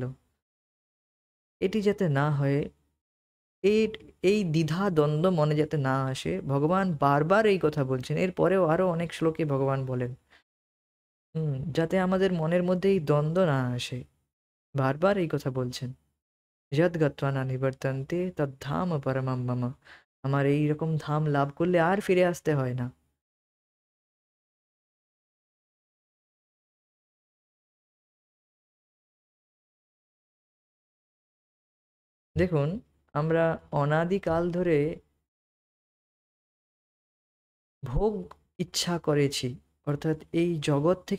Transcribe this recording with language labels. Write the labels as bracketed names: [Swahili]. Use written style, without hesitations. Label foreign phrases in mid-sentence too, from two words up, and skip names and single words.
[Bangla] এটি যাতে না হয়, এই এই দ্বিধা দ্বন্দ্ব মনে যাতে না আসে, ভগবান বারবার এই কথা বলছেন। এরপরেও আরো অনেক শ্লোকে ভগবান বলেন, যাতে আমাদের মনের মধ্যে এই দ্বন্দ্ব না আসে। বারবার এই কথা বলছেন। [Sanskrit] যদ গত্বা না নিবর্তন্তে তদ্ধাম পরমম মম। [Bangla] আমার এইরকম ধাম লাভ করলে আর ফিরে আসতে হয় না। দেখুন, আমরা অনাদিকাল ধরে ভোগ ইচ্ছা করেছি, অর্থাৎ এই জগৎ থেকে